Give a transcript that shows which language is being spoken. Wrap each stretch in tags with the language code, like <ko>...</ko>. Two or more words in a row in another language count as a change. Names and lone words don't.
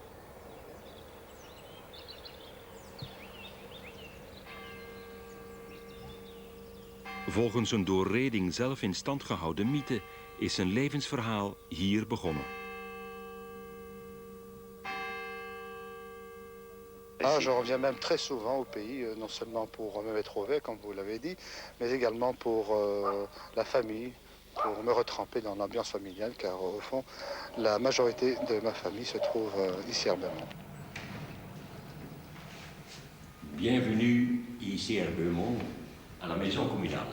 <nl>Volgens een door Reding zelf in stand gehouden mythe is zijn levensverhaal hier begonnen.</nl> <fr>Je reviens même très souvent au pays, non seulement pour me mettre au vert, comme vous l'avez dit, mais également pour la famille, pour me retremper dans l'ambiance familiale, car au fond, la majorité de ma famille se trouve ici à Herbemont. Bienvenue ici à Herbemont, à la maison communale.</fr>